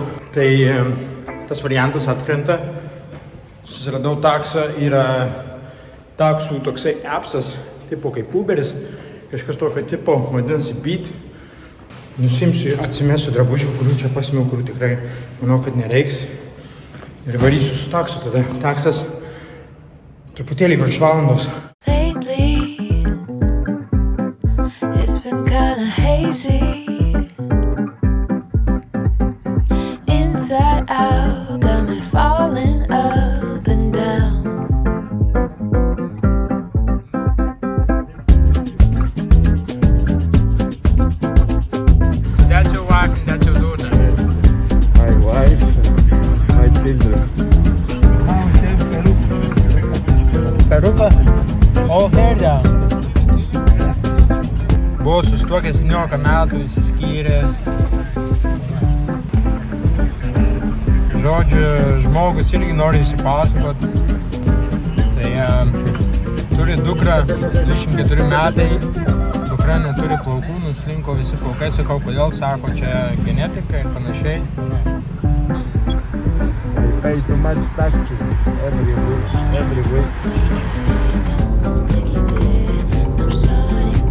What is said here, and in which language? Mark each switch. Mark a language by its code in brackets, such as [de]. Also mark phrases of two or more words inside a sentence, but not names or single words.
[lt] Tai tas variantas atkrenta. Susiradau taksą, yra taksų toksai appsas, tipo kaip Uberis, kažkas tokio tipo, vadinasi Beat. Nusimsiu, atsimesiu drabužių, kurių čia pasimiau, kurių tikrai manau, kad nereiks. Ir varysiu su taksu, tada taksas truputėlį virš valandos. [en] Lately, it's been kinda hazy. Inside out, got me falling up and down. That's your wife and that's your daughter. My wife, my children. Perukas, all hair down. [lt] Buvau susituokęs 17 metų, išsiskyrė. Žodžiu, žmogus irgi nori įsipasakot. Tai turi dukrą, 24 metai, dukra neturi plaukų, nuslinko visi plaukai, sakau, kodėl, sako, čia genetika ir panašiai. [en] I pay too much taxes every week. [pt] Não sei que ver, não chore.